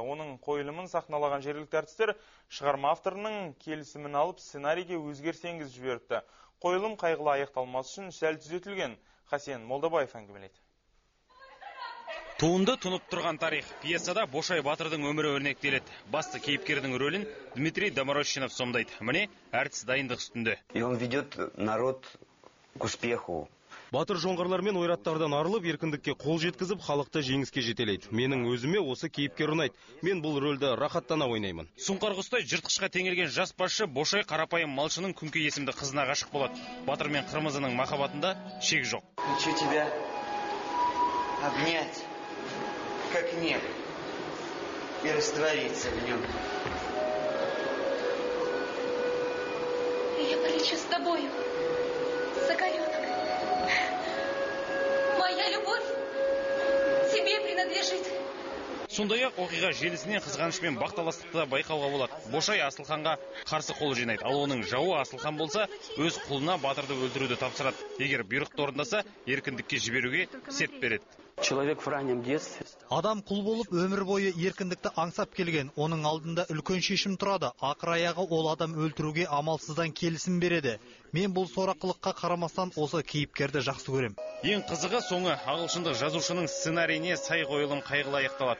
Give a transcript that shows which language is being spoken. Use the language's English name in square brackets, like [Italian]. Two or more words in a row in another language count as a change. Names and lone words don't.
[Kazakh] Оның қойылымын сахналаған жергілікті әртістер шығарма авторының келісімін алып сценарийге өзгеріс енгізіп жіберіпті. Қойылым қайғылы аяқталмас үшін сәл түзетілген. Хасен Молдабаев әңгімелейді. Туынды тұнып тұрған тарих. Пьесада Бошай батырдың өмірі өрнектеледі. Басты кейіпкердің рөлін Дмитрий Доморощенов сомдайды. Міне, әртіс дайындық үстінде. [Russian] И он ведет народ к успеху. [Kazakh] Батыр жоңғарлар мен ойраттардан арылып, еркіндікке қол жеткізіп, халықты жеңіске жетелейді. Менің өзіме осы кейіпкер ұнайды. Мен бұл рөлді рахаттана ойнаймын. Сұңқар құстай жыртқышқа теңелген жас басшы Бошай қарапайым малшының Күңке есімді қызына ғашық болады. Батыр мен Қырмызының махаббатында шек жоқ. [Russian] Хочу тебя обнять, как небо, и раствориться в нем. встречу с тобою, Соколенок. Моя любовь тебе принадлежит. [Kazakh] Сондай-ақ оқиға желісінен қызғанышпен бақталастықты байқауға болады. Бошай Асылханға қарсы қол жинайды, ал оның жауы Асылхан болса, өз құлына батырды өлтіруді тапсырады. Егер бұйрықты орындаса, еркіндікке жіберуге серт береді. [Russian] Человек в раннем детстве. [Kazakh] Адам құл болып өмір бойы еркіндікті аңсап келген. Оның алдында үлкен шешім тұрады. Ақыр аяғы ол адам өлтіруге амалсыздан келісім береді. Мен бұл сорақылыққа қарамастан осы кейіпкерді жақсы көрем. Ең қызығы соңы ағылшындық жазушының сценарийіне сай қойылым қайғылы аяқталады.